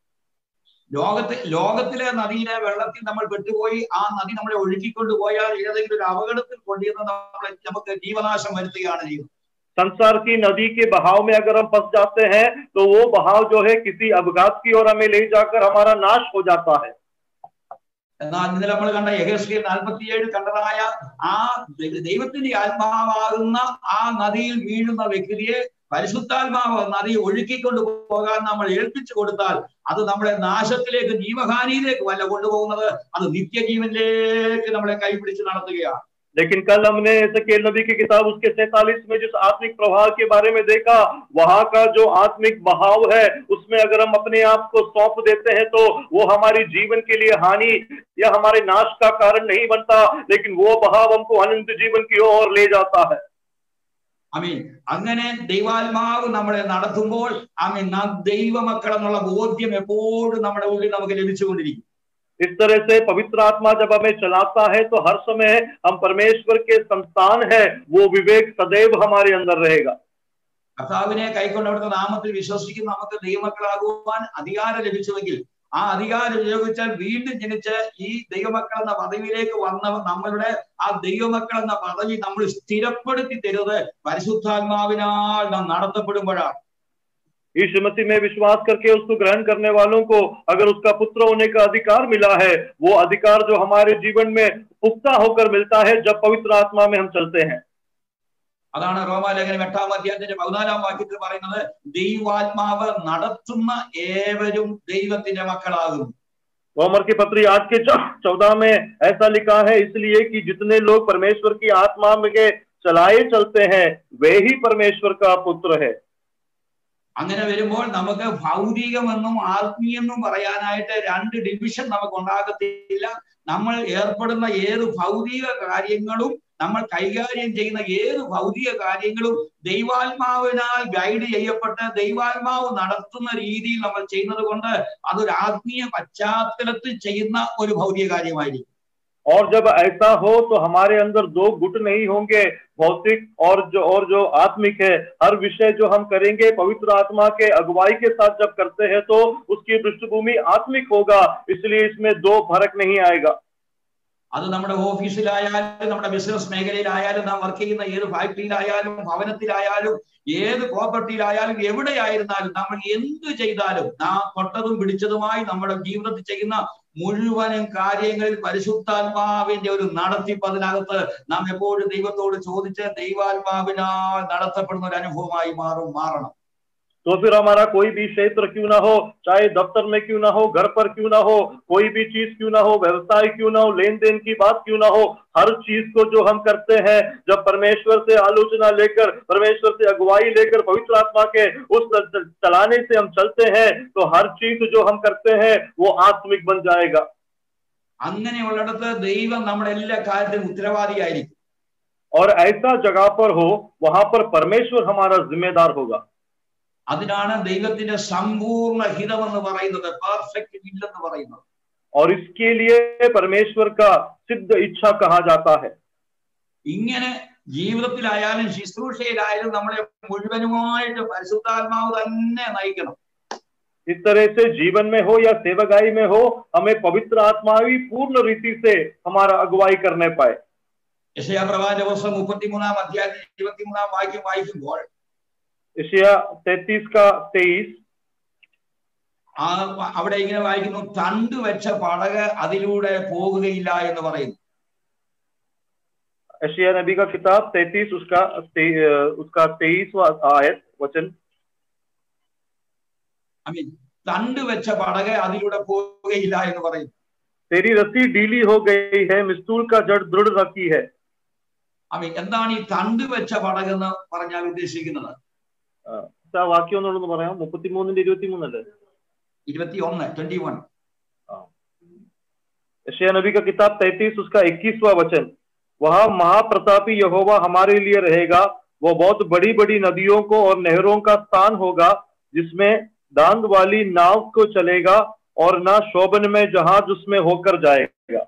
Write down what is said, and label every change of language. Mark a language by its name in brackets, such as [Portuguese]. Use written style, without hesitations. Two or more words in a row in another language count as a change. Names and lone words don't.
[Malayalam] ലോകത്തിലെ നദിയിലെ വെള്ളത്തിൽ നമ്മൾ പെട്ടുപോയി ആ നദി നമ്മളെ ഒഴുക്കിക്കൊണ്ട് പോയാൽ ഏതെങ്കിലും ഒരു അപകടത്തിൽ കൊണ്ടുവന്ന് നമുക്ക് ജീവനാശം വരുത്തുകയാണ് ചെയ്യുന്നത്. [Hindi] संसार की नदी के बहाव में अगर हम फंस जाते हैं तो वो बहाव जो है किसी अपघात की ओर हमें ले जाकर हमारा नाश हो जाता है। [Malayalam] എന്നാൽ ഇന്നലെ നമ്മൾ കണ്ട യെഹെസ്കേൽ 47 കണ്ടതായ ആ ദൈവത്തിന്റെ ആത്മാവാകുന്ന ആ നദിയിൽ വീഴുന്ന വ്യക്തിയെ പരിശുദ്ധാത്മാവ് നദി ഒഴുക്കിക്കൊണ്ട് പോകാൻ നമ്മൾ ഏൽപ്പിച്ചു കൊടുത്താൽ അത് നമ്മളെ നാശത്തിലേക്ക്, ജീവഹാനിയിലേക്ക് വല്ല കൊണ്ടുപോകുന്നത്, അത് നിത്യജീവനിലേക്ക് നമ്മളെ കൈപിടിച്ച് നടത്തുകയാണ്. [Hindi] लेकिन कल हमने एसेकिएल नबी की किताब उसके 47 में जिस आत्मिक प्रवाह के बारे में देखा, वहां का जो आत्मिक बहाव है उसमें अगर हम अपने आप को सौंप देते हैं तो वो हमारी जीवन के लिए हानि या हमारे नाश का कारण नहीं बनता, लेकिन वो बहाव हमको अनंत जीवन की ओर ले जाता है। [Malayalam] ആമീൻ. അങ്ങനെ ദൈവാത്മാവ് നമ്മളെ നടത്തുമ്പോൾ ആമീൻ നാം ദൈവമക്കൾ എന്നുള്ള ബോധ്യം എപ്പോഴും നമ്മുടെ ഉള്ളിൽ നമുക്ക് ലഭിച്ചുകൊണ്ടിരിക്കും. [Hindi] इस तरह से पवित्र आत्मा जब हमें चलाता है तो हर समय हम परमेश्वर के संतान है, वो विवेक सदैव हमारे अंदर रहेगा। [Malayalam] കർത്താവിനെ കൈക്കൊണ്ട് അവിടുത്തെ നാമത്തിൽ വിശ്വസിക്കുന്ന നമുക്ക് ദൈവമക്കളാകുവാൻ അധികാരം ലഭിച്ചുവെങ്കിൽ ആ അധികാരം ഉപയോഗിച്ചാൽ വീണ്ടും ജനിച്ച് ഈ ദൈവമക്കൾ എന്ന പദവിയിലേക്ക് വന്ന നമ്മളുടെ ആ ദൈവമക്കൾ എന്ന പദവി നമ്മൾ സ്ഥിരപ്പെടുത്തി തരുന്നത് പരിശുദ്ധാത്മാവിനാൽ നാം നടത്തപ്പെടുമ്പോഴാണ്. [Hindi] यीशु मसीह में विश्वास करके उसको ग्रहण करने वालों को अगर उसका पुत्र होने का अधिकार मिला है, वो अधिकार जो हमारे जीवन में पुख्ता होकर मिलता है जब पवित्र आत्मा में हम चलते हैं। [Malayalam] അതാണ് റോമാലേഖനം 8-ാം അധ്യായത്തിന്റെ 14-ാം വാക്യത്തിൽ പറയുന്നത്, ദൈവാത്മാവ് നടത്തുന്ന ഏവരും ദൈവത്തിന്റെ മക്കളാകുന്നു. [Hindi] रोमर की पत्री 8 के 14 में ऐसा लिखा है, इसलिए कि जितने लोग परमेश्वर की आत्मा में चलाए चलते हैं वे ही परमेश्वर का पुत्र है। [Malayalam] അങ്ങനെ വരുമ്പോൾ നമുക്ക് ഭൗതികമെന്നും ആത്മീയെന്നും പറയാനായിട്ട് രണ്ട് ഡിവിഷൻ നമുക്ക് ഉണ്ടാകത്തില്ല. നമ്മൾ ഏർപ്പെടുന്ന ഏത് ഭൗതിക കാര്യങ്ങളും, നമ്മൾ കൈകാര്യം ചെയ്യുന്ന ഏത് ഭൗതിക കാര്യങ്ങളും ദൈവാത്മാവിനാൽ ഗൈഡ് ചെയ്യപ്പെട്ട് ദൈവാത്മാവ് നടത്തുന്ന രീതിയിൽ നമ്മൾ ചെയ്യുന്നത് കൊണ്ട് അതൊരു ആത്മീയ പശ്ചാത്തലത്തിൽ ചെയ്യുന്ന ഒരു ഭൗതിക കാര്യമായിരിക്കും. [Hindi] और जब ऐसा हो तो हमारे अंदर दो गुट नहीं होंगे, भौतिक और जो आत्मिक है। हर विषय जो हम करेंगे पवित्र आत्मा के अगुवाई के साथ जब करते हैं तो उसकी पृष्ठभूमि आत्मिक होगा, इसलिए इसमें दो फर्क नहीं आएगा। [Malayalam] അത് നമ്മുടെ ഓഫീസിലായാലും നമ്മുടെ ബിസിനസ് മേഖലയിലായാലും നാം വർക്ക് ചെയ്യുന്ന ഏത് ഫാക്ടറിയിലായാലും ഭവനത്തിലായാലും ഏത് പ്രോപ്പർട്ടിയിലായാലും എവിടെയായിരുന്നാലും നമ്മൾ എന്ത് ചെയ്താലും നാം തൊട്ടതും പിടിച്ചതുമായി നമ്മുടെ ജീവിതത്തിൽ ചെയ്യുന്ന മുഴുവനും കാര്യങ്ങളിൽ പരിശുദ്ധാത്മാവിന്റെ ഒരു നടത്തിപ്പ് അതിനകത്ത് നാം എപ്പോഴും ദൈവത്തോട് ചോദിച്ച് ദൈവാത്മാവിനാൽ നടത്തപ്പെടുന്ന ഒരു അനുഭവമായി മാറണം. [Hindi] तो फिर हमारा कोई भी क्षेत्र क्यों ना हो, चाहे दफ्तर में क्यों ना हो, घर पर क्यों ना हो, कोई भी चीज क्यों ना हो, व्यवसाय क्यों ना हो, लेन देन की बात क्यों ना हो, हर चीज को जो हम करते हैं, जब परमेश्वर से आलोचना लेकर, परमेश्वर से अगुवाई लेकर, पवित्र आत्मा के उस चलाने से हम चलते हैं, तो हर चीज जो हम करते हैं वो आत्मिक बन जाएगा। [Malayalam] അങ്ങനെയുള്ളിടത്ത് ദൈവം നമ്മുടെ എല്ലാ കാര്യത്തിനും ഉത്തരവാദിയായിരിക്കും. [Hindi] और ऐसा जगह पर हो, वहां पर परमेश्वर हमारा जिम्मेदार होगा. [Malayalam] അതിനാണ് ദൈവത്തിന്റെ സമ്പൂർണ്ണ ഹിതമെന്ന് പറയുന്നത്, [English] perfect will [Malayalam] എന്ന് പറയുന്നത്. [Hindi] और इसके लिए परमेश्वर का सिद्ध इच्छा कहा जाता है. [Malayalam] ഇങ്ങനെ ജീവിതത്തിലായാലും ശുശ്രൂഷയിലായാലും നമ്മളെ മുഴുവനുമായിട്ട് പരിശുദ്ധാത്മാവ് തന്നെ നയിക്കണം. [Hindi] इस तरह से जीवन में हो या सेवकाई में हो, हमें पवित्र आत्मा ही पूर्ण रीति से हमारा अगुवाई करने पाए. [Malayalam] യെശയ്യാ പ്രവാചക പുസ്തകം 33-ാം അധ്യായം 23-ാം വാക്യം വായിക്കുമ്പോൾ യെശയ്യാ 33:23 അവിടെ ഇങ്ങനെ വായിക്കുന്നു, തണ്ട് വെച്ച പടക് അതിലൂടെ പോകുകയില്ല എന്ന് പറയുന്നു. [Hindi] യെശയ്യാ नबी का किताब 33 उसका 23वां आयत वचन. [Malayalam] തണ്ട് വെച്ച പടക് അതിലൂടെ പോകുകയില്ല എന്ന് പറയുന്നു. [Hindi] तेरी रस्सी ढीली हो गई है, मिस्तूल का जड़ दृढ़ रखी है. [Malayalam] എന്താണ് ഈ തണ്ട് വെച്ച പടക് എന്ന് പറഞ്ഞാൽ ഉദ്ദേശിക്കുന്നത്? വാക്യം ഒന്നുള്ളതെന്ന് പറയാം. 33-23 അല്ലേ? 21. [Hindi] यशायाह नबी का किताब 33 उसका 21वां वचन. वह महाप्रतापी यहोवा हमारे लिए रहेगा, वो बहुत बड़ी बड़ी नदियों को और नहरों का स्थान होगा, जिसमें दांत वाली नाव को चलेगा और ना शोभन में जहाज उसमें होकर जाएगा.